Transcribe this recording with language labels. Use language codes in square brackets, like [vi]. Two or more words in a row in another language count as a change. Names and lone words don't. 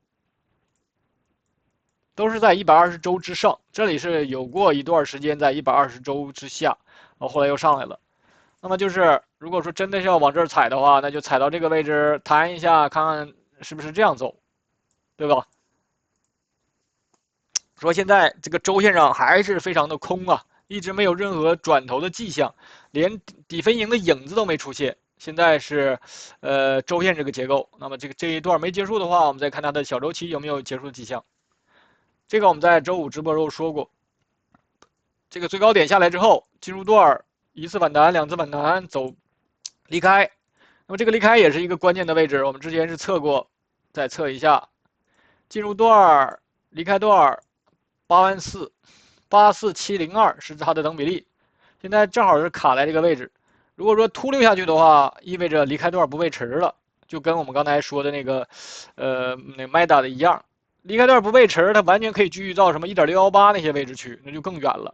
[zh] 都是在120周之上，這裡是有過一段時間在120周之下，然後後來又上來了。那麼就是，如果說真的是要往這兒踩的話，那就踩到這個位置彈一下，看看是不是這樣走，對吧？說現在這個周線上還是非常的空啊，一直沒有任何轉頭的跡象，連底分型的影子都沒出現。現在是，周線這個結構，那麼這一段沒結束的話，我們再看它的小周期有沒有結束的跡象。這個我們在周五直播時候說過，這個最高點下來之後，進入段一次反彈，兩次反彈走離開，那麼這個離開也是一個關鍵的位置，我們之前是測過，再測一下，進入段離開段84702 是它的等比例，現在正好是卡在這個位置。如果說突溜下去的話，意味着離開段不背馳了，就跟我們剛才說的那個那 MACD 的一樣，離開段不背馳，它完全可以繼續到什麼1.618那些位置去，那就更遠了。